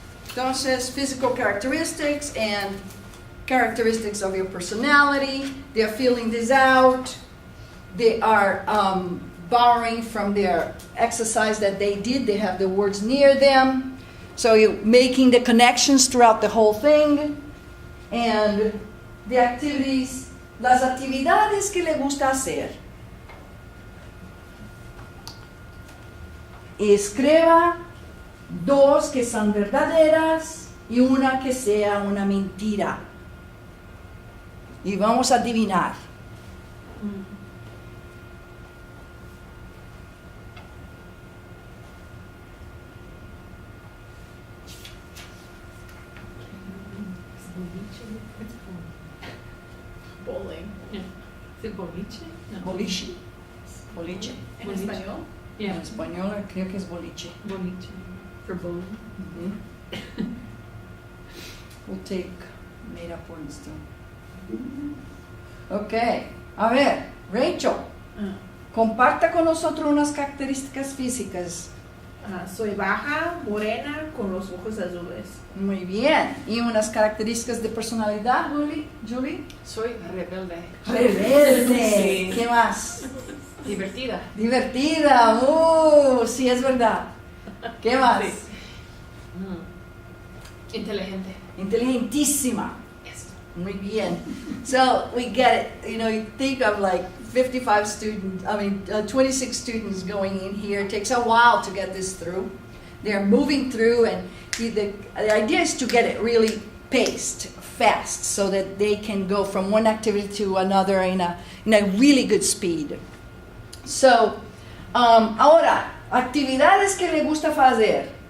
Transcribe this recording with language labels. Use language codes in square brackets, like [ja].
[en] Entonces, physical characteristics and characteristics of your personality. They are filling this out. They are borrowing from their exercise that they did. They have the words near them. So you're making the connections throughout the whole thing. And the activities, [es] las actividades que le gusta hacer. Escriba 2 que son verdaderas y una que sea una mentira. Y vamos a adivinar. [en] Bowling. [es] ¿Es el boliche? No. Boliche. Boliche. ¿En Boliche. español? [en] Yeah. [es] En español creo que es boliche. [en] Boliche. For bowling. We'll take made up words too. [es] Ok, a ver, Rachel, comparta con nosotros unas características físicas. Soy baja, morena, con los ojos azules. Muy bien. ¿Y unas características de personalidad, Julie? Soy rebelde. Rebelde. Sí. ¿Qué más? Divertida. Divertida. Sí, es verdad. ¿Qué más? Sí. Inteligente. Inteligentísima. [en] Yes. [es] Muy bien. [en] So we get it. You know, you think of like 55 students, 26 students going in here. It takes a while to get this through. They're moving through, and the idea is to get it really paced, fast, so that they can go from one activity to another in a really good speed. [es] So, ahora, actividades que le gusta hacer.